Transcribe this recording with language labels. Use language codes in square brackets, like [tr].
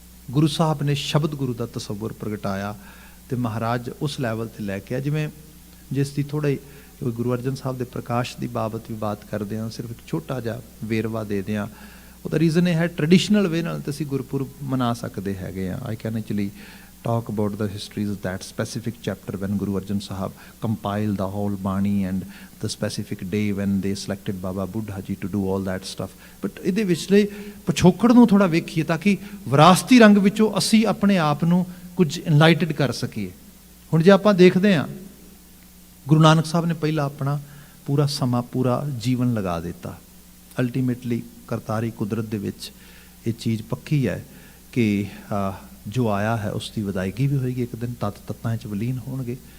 [pa] ਗੁਰੂ ਸਾਹਿਬ ਨੇ ਸ਼ਬਦ ਗੁਰੂ ਦਾ ਤਸੱਵੁਰ ਪ੍ਰਗਟਾਇਆ ਤੇ ਮਹਾਰਾਜ ਉਸ ਲੈਵਲ ਤੇ ਲੈ ਕੇ ਆ, ਜਿਵੇਂ ਜਿਸ ਦੀ ਥੋੜਾ ਹੀ ਗੁਰੂ ਅਰਜਨ ਸਾਹਿਬ ਦੇ ਪ੍ਰਕਾਸ਼ ਦੀ ਬਾਬਤ ਵੀ ਬਾਤ ਕਰਦੇ ਹਾਂ, ਸਿਰਫ ਇੱਕ ਛੋਟਾ ਜਿਹਾ ਵੇਰਵਾ ਦੇ ਦਿਆਂ। ਉਹਦਾ ਰੀਜ਼ਨ ਇਹ ਹੈ, ਟ੍ਰੈਡੀਸ਼ਨਲ ਵੇ ਨਾਲ ਤਾਂ ਅਸੀਂ ਗੁਰਪੁਰਬ ਮਨਾ ਸਕਦੇ ਹੈਗੇ ਆ। [en] I can actually talk about the histories of that specific chapter when Guru Arjan Sahib compiled the whole Bani and the specific day when they selected Baba Buddha Ji to do all that stuff. [pa] But ਇਹਦੇ ਵਿਚਲੇ ਪਿਛੋਕੜ ਨੂੰ ਥੋੜਾ ਵੇਖੀਏ ਤਾਂ ਕਿ ਵਿਰਾਸਤੀ ਰੰਗ ਵਿੱਚੋਂ ਅਸੀਂ ਆਪਣੇ ਆਪ ਨੂੰ ਕੁਝ ਇਨਲਾਈਟਡ ਕਰ ਸਕੀਏ। ਹੁਣ ਜੇ ਆਪਾਂ ਦੇਖਦੇ ਹਾਂ, ਗੁਰੂ ਨਾਨਕ ਸਾਹਿਬ ਨੇ ਪਹਿਲਾਂ ਆਪਣਾ ਪੂਰਾ ਸਮਾਂ, ਪੂਰਾ ਜੀਵਨ ਲਗਾ ਦਿੱਤਾ। ਅਲਟੀਮੇਟਲੀ ਕਰਤਾਰੀ ਕੁਦਰਤ ਦੇ ਵਿੱਚ ਇਹ ਚੀਜ਼ ਪੱਕੀ ਹੈ ਕਿ ਜੋ ਆਇਆ ਹੈ ਉਸ ਦੀ ਵਿਦਾਇਗੀ ਵੀ ਹੋਏਗੀ, ਇੱਕ ਦਿਨ ਤਤ ਤੱਤਾਂ 'ਚ ਵਿਲੀਨ ਹੋਣਗੇ।